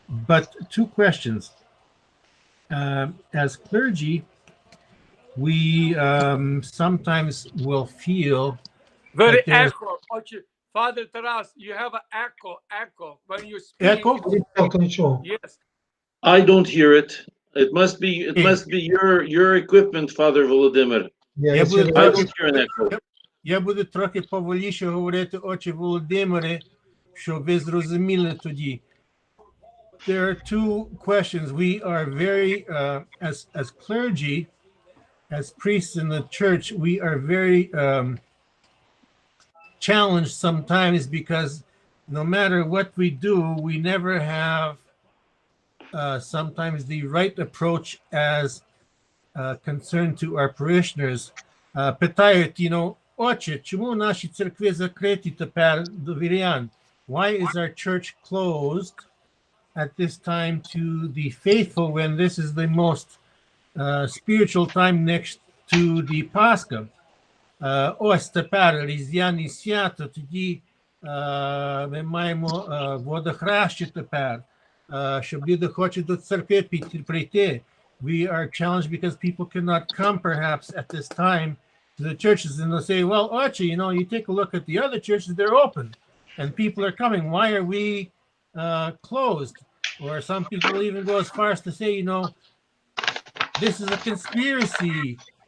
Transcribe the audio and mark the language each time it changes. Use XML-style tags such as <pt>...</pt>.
<en>But two questions. As clergy, we sometimes will feel Very that there's echo. Father Taras, you have an echo when you speak. echo. Yes. I don't hear it. It must be your equipment, Father Volodymyr.</en> <uk>Я буду</uk> <en>I</en> <uk>трохи,</uk> <en>don't hear an echo.</en> <uk>я буду трохи поволіше говорити, отче Володимире, щоб ви зрозуміли тоді.</uk> <en>There are two questions. We are very, as clergy, as priests in the church, we are very challenged sometimes because no matter what we do, we never have sometimes the right approach as concerned to our parishioners.</en> <uk>Питають, отче, чому наші церкви закриті тепер до вірян?</uk> <en>Why is our church closed at this time to the faithful when this is the most spiritual time next to the Pascha?</en> <uk>Ось тепер різдвяні свято, тоді ми маємо водохреща тепер, щоб люди хочуть до церкви прийти.</uk> <en>We are challenged because people cannot come perhaps at this time to the churches, and they'll say, well, Archie, you take a look at the other churches, they're open and people are coming. Why are we closed? Or some people even go as far as to say, this is a conspiracy.</en>